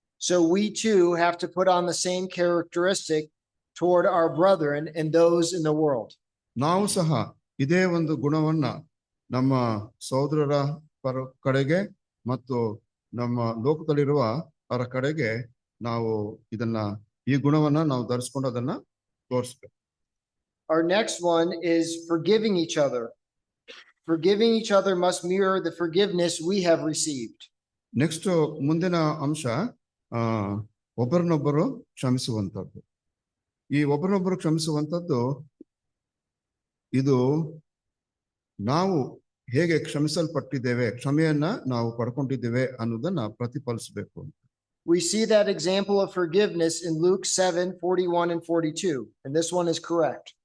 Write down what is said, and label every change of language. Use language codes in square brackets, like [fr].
[en] So we too have to put on the same characteristic toward our brethren and those in the world. [kn] ನಾವು ಸಹ ಇದೇ ಒಂದು ಗುಣವನ್ನ ನಮ್ಮ ಸಹೋದರರ ಕಡೆಗೆ ಮತ್ತು ನಮ್ಮ ಲೋಕದಲ್ಲಿರುವ ಅವರ ಕಡೆಗೆ ನಾವು ಈ ಗುಣವನ್ನ ನಾವು ಧರಿಸ್ಕೊಂಡು ಅದನ್ನ ತೋರಿಸ್ಬೇಕು. [en] Our next one is forgiving each other. Forgiving each other must mirror the forgiveness we have received. [kn] Next ಮುಂದಿನ ಅಂಶ ಒಬ್ಬರನ್ನೊಬ್ಬರು ಕ್ಷಮಿಸುವಂಥದ್ದು. ಈ ಒಬ್ಬರನ್ನೊಬ್ಬರು ಕ್ಷಮಿಸುವಂಥದ್ದು ಇದು ನಾವು ಹೇಗೆ ಕ್ಷಮಿಸಲ್ಪಟ್ಟಿದ್ದೇವೆ, ಕ್ಷಮೆಯನ್ನ ನಾವು ಪಡ್ಕೊಂಡಿದ್ದೇವೆ ಅನ್ನೋದನ್ನ ಪ್ರತಿಫಲಿಸಬೇಕು. [en] We see that example of forgiveness in Luke 7:41 and 42, and this one is correct.